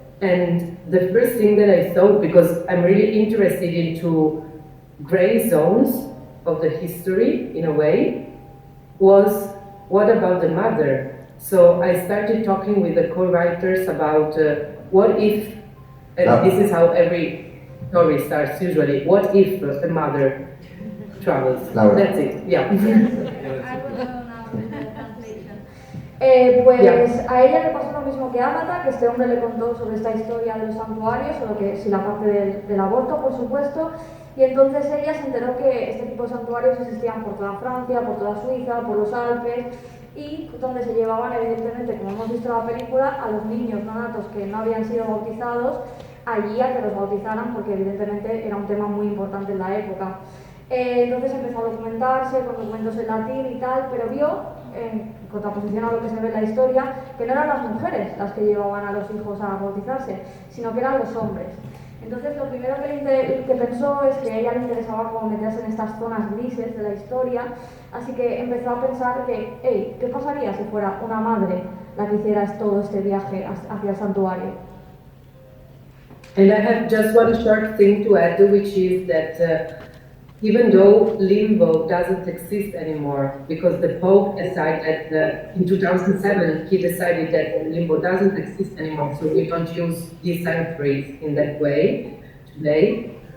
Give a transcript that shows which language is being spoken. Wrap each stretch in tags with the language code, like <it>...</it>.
<en>And the first thing that I thought, because I'm really interested into gray zones of the history in a way, was what about the mother? So I started talking with the co-writers about what if, and this is how every story starts usually, what if the mother travels? Laura. That's it, yeah.</en> <es>Pues a ella le pasó lo mismo que a Ágata, que este hombre le contó sobre esta historia de los santuarios, solo que sí la parte del aborto, por supuesto, y entonces ella se enteró que este tipo de santuarios existían por toda Francia, por toda Suiza, por los Alpes, y donde se llevaban, evidentemente, como hemos visto en la película, a los niños neonatos que no habían sido bautizados allí a que los bautizaran, porque evidentemente era un tema muy importante en la época. Entonces empezó a documentarse con documentos en latín y tal, pero vio, en contraposición a lo que se ve en la historia, que no eran las mujeres las que llevaban a los hijos a bautizarse, sino que eran los hombres. Entonces lo primero que pensó es que a ella le interesaba como meterse en estas zonas grises de la historia, así que empezó a pensar que, hey, ¿qué pasaría si fuera una madre la que hiciera todo este viaje hacia el santuario?</es> <en>And I have just one short thing to add, which is that even though limbo doesn't exist anymore, because the Pope decided that in 2007 he decided that limbo doesn't exist anymore, so we don't use these sanctuaries in that way today.</en>